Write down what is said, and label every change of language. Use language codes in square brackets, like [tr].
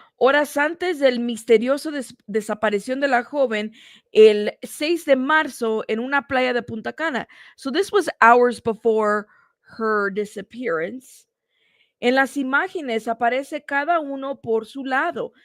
[es] Horas antes del misterioso desaparición de la joven el 6 de marzo en una playa de Punta Cana. [en] So this was hours before her disappearance. [es] En las imágenes aparece cada uno por su lado.